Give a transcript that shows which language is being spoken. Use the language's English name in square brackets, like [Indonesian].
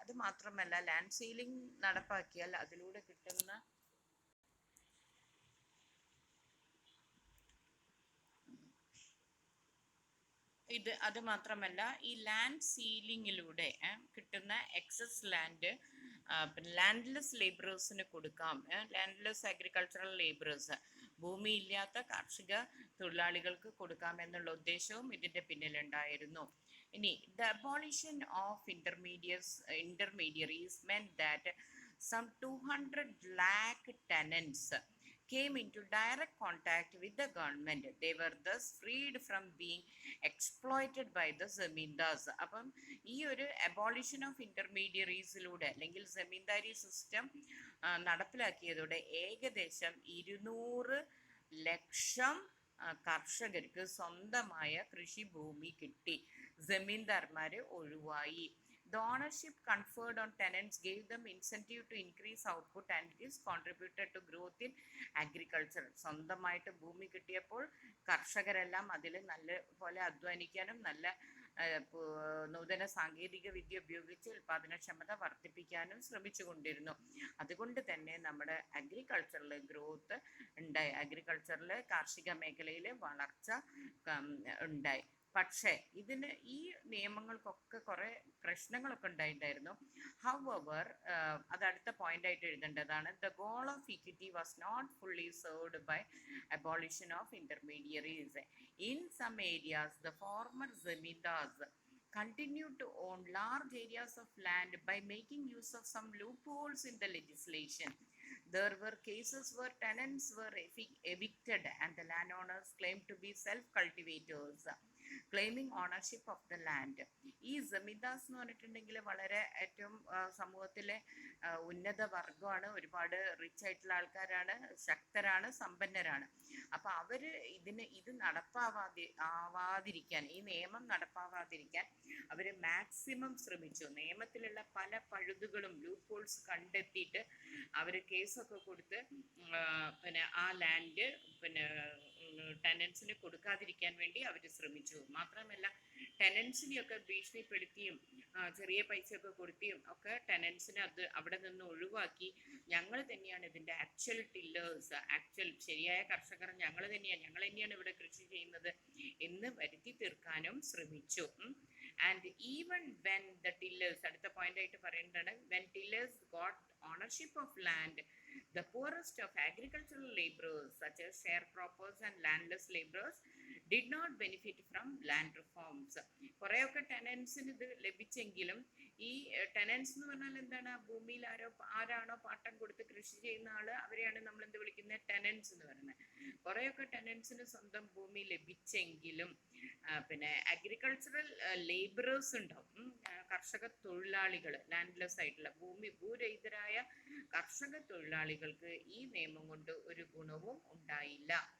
[Malayalam] അത് മാത്രമല്ല, land ceiling നടപ്പാക്കിയാൽ അതിലൂടെ കിട്ടുന്ന അത് മാത്രമല്ല, ഈ ലാൻഡ് സീലിങ്ങിലൂടെ കിട്ടുന്ന എക്സസ് ലാൻഡ് പിന്നെ ലാൻഡ്ലെസ് ലേബറേഴ്സിന് കൊടുക്കാം. ലാൻഡ്ലെസ് അഗ്രികൾച്ചറൽ ലേബറേഴ്സ്, ഭൂമിയില്ലാത്ത കാർഷിക തൊഴിലാളികൾക്ക് കൊടുക്കാം എന്നുള്ള ഉദ്ദേശവും ഇതിൻ്റെ പിന്നിലുണ്ടായിരുന്നു. [English] ഇനി the abolition of intermediaries meant that some 200 lakh tenants came into direct contact with the government. They were thus freed from being exploited by the zamindars. [Malayalam] അപ്പം ഈ ഒരു അബോളിഷൻ ഓഫ് ഇന്റർമീഡിയറീസിലൂടെ അല്ലെങ്കിൽ ജമീന്ദാരി സിസ്റ്റം നടപ്പിലാക്കിയതോടെ ഏകദേശം 200 ലക്ഷം കർഷകർക്ക് സ്വന്തമായ കൃഷിഭൂമി കിട്ടി. ജമീന്ദാർമാർ ഒഴിവായി. [English] The ownership conferred on tenants gave them incentive to increase output and this contributed to growth in agriculture. [Malayalam] സ്വന്തമായിട്ട് ഭൂമി കിട്ടിയപ്പോൾ കർഷകരെല്ലാം അതിൽ നല്ല പോലെ അധ്വാനിക്കാനും നല്ല നൂതന സാങ്കേതിക വിദ്യ ഉപയോഗിച്ച് ഉൽപാദനക്ഷമത വർദ്ധിപ്പിക്കാനും ശ്രമിച്ചുകൊണ്ടിരുന്നു. അതുകൊണ്ട് തന്നെ നമ്മുടെ അഗ്രികൾച്ചറിൽ ഗ്രോത്ത് ഉണ്ടായി, അഗ്രികൾച്ചറിൽ കാർഷിക മേഖലയിൽ വളർച്ച ഉണ്ടായി. പക്ഷേ ഈ നിയമങ്ങൾക്കൊക്കെ കുറേ പ്രശ്നങ്ങളൊക്കെ ഉണ്ടായിട്ടുണ്ടായിരുന്നു. [English] however, [Malayalam] അത് അടുത്ത പോയിന്റായിട്ട് എഴുതേണ്ടതാണ്. [English] The goal of equity was not fully served by abolition of intermediaries. In some areas the former zamindars continued to own large areas of land by making use of some loopholes in the legislation. There were cases where tenants were evicted and the landowners claimed to be self-cultivators, claiming ownership of the land. [Malayalam] ഈ ജമീന്ദാസ് എന്ന് പറഞ്ഞിട്ടുണ്ടെങ്കിൽ വളരെ ഏറ്റവും സമൂഹത്തിലെ ഉന്നത വർഗമാണ്, ഒരുപാട് rich ആയിട്ടുള്ള ആൾക്കാരാണ്, ശക്തരാണ്, സമ്പന്നരാണ്. അപ്പം അവർ ഇത് ആവാതിരിക്കാൻ, ഈ നിയമം നടപ്പാവാതിരിക്കാൻ അവർ മാക്സിമം ശ്രമിച്ചു. നിയമത്തിലുള്ള പല പഴുതുകളും ലൂപ്പ് ഹോൾസ് കണ്ടെത്തിയിട്ട് അവർ കേസൊക്കെ കൊടുത്ത് പിന്നെ ആ ലാൻഡ് പിന്നെ ടെനൻസിന് കൊടുക്കാതിരിക്കാൻ വേണ്ടി അവർ ശ്രമിച്ചു. മാത്രമല്ല, ടെനൻസിനെയൊക്കെ ഭീഷണിപ്പെടുത്തിയും ചെറിയ പൈസയൊക്കെ കൊടുത്തിയും ഒക്കെ ടെനൻസിനെ അവിടെ നിന്ന് ഒഴിവാക്കി. ഞങ്ങൾ തന്നെയാണ് ഇതിൻ്റെ ആക്ച്വൽ ടില്ലേഴ്സ്, ശരിയായ കർഷകർ ഞങ്ങൾ തന്നെയാണ് ഇവിടെ കൃഷി ചെയ്യുന്നത് എന്ന് വരുത്തി തീർക്കാനും ശ്രമിച്ചു. [English] and even when the tillers, [Malayalam] അടുത്ത പോയിന്റായിട്ട് പറയേണ്ടതാണ്, [English] When tillers got ownership of land, the poorest of agricultural laborers such as sharecroppers and landless laborers did not benefit from land reforms. [Malayalam] കുറേയൊക്കെ ടെനൻസിന് ഇത് ലഭിച്ചെങ്കിലും ഈ ടെനൻസ് എന്ന് പറഞ്ഞാൽ എന്താണ്? ഭൂമിയിൽ ആരാണോ പാട്ടം കൊടുത്ത് കൃഷി ചെയ്യുന്ന ആള്, അവരെയാണ് നമ്മൾ എന്ത് വിളിക്കുന്നത്? ടെനൻസ് എന്ന് പറയുന്നത്. കുറേയൊക്കെ ടെനൻസിന് സ്വന്തം ഭൂമി ലഭിച്ചെങ്കിലും പിന്നെ അഗ്രികൾച്ചറൽ ലേബറേഴ്സ് ഉണ്ടാവും, കർഷക തൊഴിലാളികൾ, ലാൻഡ്ലെസ് ആയിട്ടുള്ള ഭൂരഹിതരായ കർഷക തൊഴിലാളികൾക്ക് ഈ നിയമം കൊണ്ട് ഒരു ഗുണവും ഉണ്ടായില്ല.